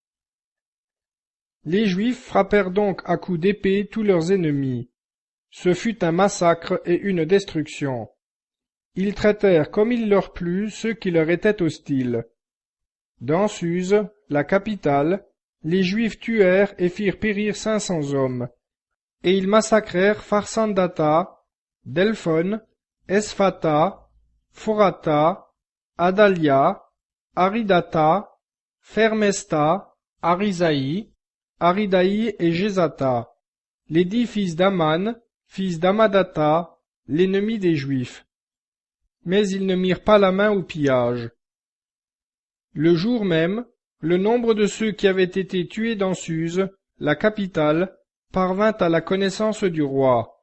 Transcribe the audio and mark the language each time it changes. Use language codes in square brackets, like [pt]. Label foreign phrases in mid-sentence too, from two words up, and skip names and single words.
[fr] Les Juifs frappèrent donc à coups d'épée tous leurs ennemis. Ce fut un massacre et une destruction. Ils traitèrent comme il leur plut ceux qui leur étaient hostiles. Dans Suse, la capitale, les Juifs tuèrent et firent périr 500 hommes, et ils massacrèrent Farsandata, Delphon, Esphata, Phorata, Adalia, Aridata, Fermesta, Arisaï, Aridaï et Jésata, les 10 fils d'Aman, fils d'Amadata, l'ennemi des Juifs. Mais ils ne mirent pas la main au pillage. Le jour même, le nombre de ceux qui avaient été tués dans Suse, la capitale, parvint à la connaissance du roi.